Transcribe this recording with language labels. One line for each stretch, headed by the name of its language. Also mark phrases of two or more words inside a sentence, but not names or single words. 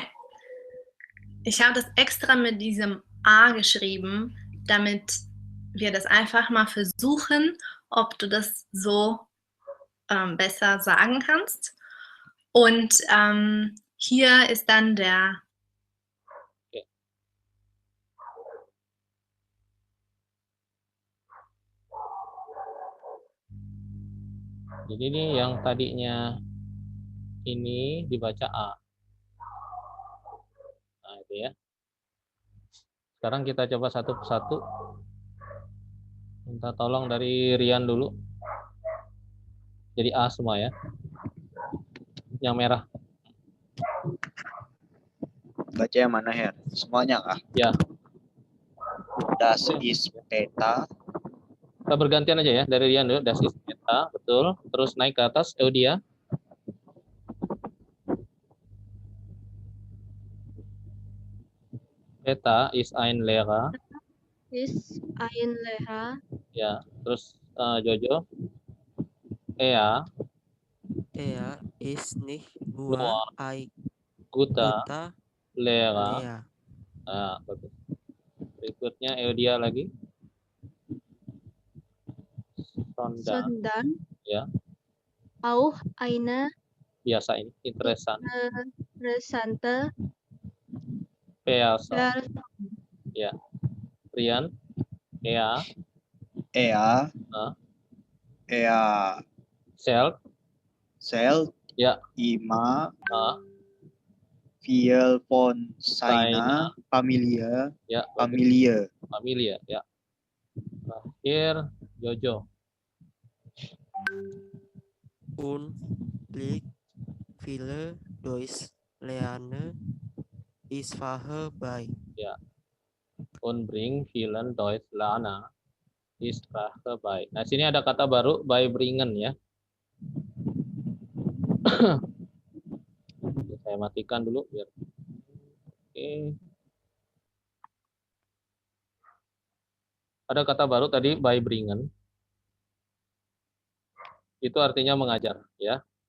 German: Ich habe das extra mit diesem A geschrieben, damit wir das einfach mal versuchen, ob du das so besser sagen kannst. Und hier ist dann der...
Indonesian: Jadi ini yang tadinya ini dibaca A. Nah, itu ya. Sekarang kita coba satu persatu. Minta tolong dari Rian dulu. Jadi A semua ya. Yang merah. Baca yang mana, Her? Semuanya A? Ya.
German: Das ist Peter.
Indonesian: Kita bergantian aja ya, dari Rian dulu,
German: das ist Peter,
Indonesian: betul. Terus naik ke atas, Eudia.
German: Peter ist ein Lehrer. Ist ein Lehrer.
Indonesian: Ya, terus Jojo. Er
German: ist nicht nur ein guter guter Lehrer. Lehrer.
Indonesian: Nah, bagus. Berikutnya Eudia lagi.
German: Sondern
Indonesian: ya.
German: Auch eine
Indonesian: Biasa ini,
German: interessante Person.
Indonesian: Ya. Rian. Er.
German: Selbst.
Indonesian: Ya. Ima.
German: Viel von seiner Familie.
Indonesian: Ya.
German: Familie.
Indonesian: Ya. Terakhir Jojo.
German: Und bringt viele Deutschlerner die Sprache bei.
Indonesian: Ya.
German: Und bringt vielen Deutschlerner die Sprache bei.
Indonesian: Nah, sini ada kata baru beibringen ya. Saya matikan dulu biar. Oke. Ada kata baru tadi beibringen. Itu artinya mengajar ya.